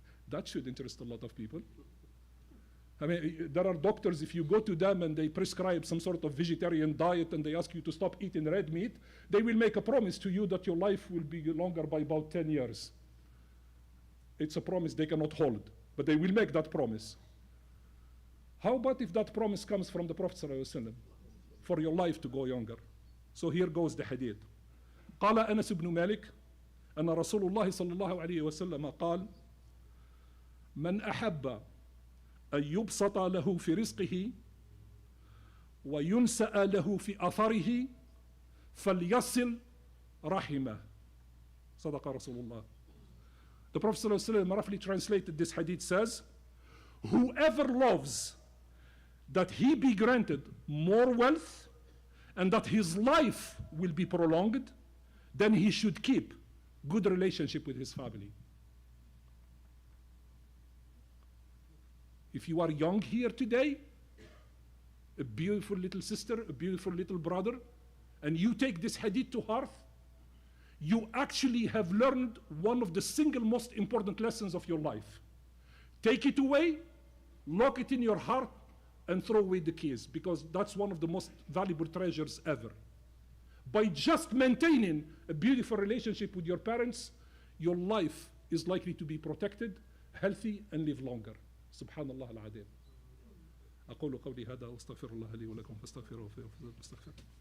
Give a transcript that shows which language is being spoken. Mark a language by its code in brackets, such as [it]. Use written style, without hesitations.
[en] That should interest a lot of people. I mean, there are doctors, if you go to them and they prescribe some sort of vegetarian diet and they ask you to stop eating red meat, they will make a promise to you that your life will be longer by about 10 years. It's a promise they cannot hold, but they will make that promise. How about if that promise comes from the Prophet ﷺ for your life to go younger? So here goes the hadith. [ar] قال أنس بن مالك أن رسول الله صلى الله عليه وسلم قال من أحب أن يبسط له في رزقه وينسأ له في أثره فليصل رحمه. صدق رسول الله. [en] The Prophet ﷺ roughly translated this hadith says, whoever loves that he be granted more wealth and that his life will be prolonged, then he should keep good relationship with his family. If you are young here today, a beautiful little sister, a beautiful little brother, and you take this hadith to heart, you actually have learned one of the single most important lessons of your life. Take it away, lock it in your heart, and throw away the keys, because that's one of the most valuable treasures ever. By just maintaining a beautiful relationship with your parents, your life is likely to be protected, healthy, and live longer. [ar] سبحان الله العظيم. أقول قولي هذا وأستغفر الله لي ولكم فاستغفروه فاستغفر.